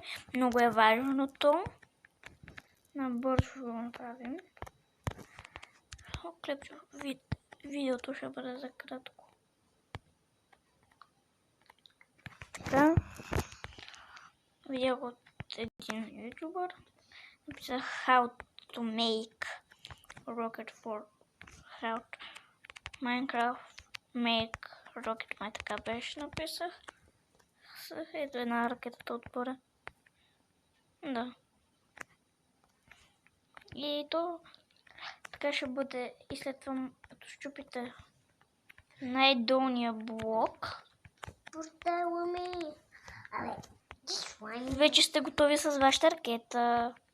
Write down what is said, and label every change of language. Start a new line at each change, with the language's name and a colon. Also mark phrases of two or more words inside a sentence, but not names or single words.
Bulgarian: Много е важното. Набързо го направим. Видеото ще бъде за кратко. Така. Видях от един ютубър. Написах
English: how to make rocket for how to Minecraft make rocket.
Bulgarian: Май така беше написах. Ето една ракетата отгоре. Да. И то така ще бъде. И след това, като щупите най-долния блок, вече сте готови с вашата ракета.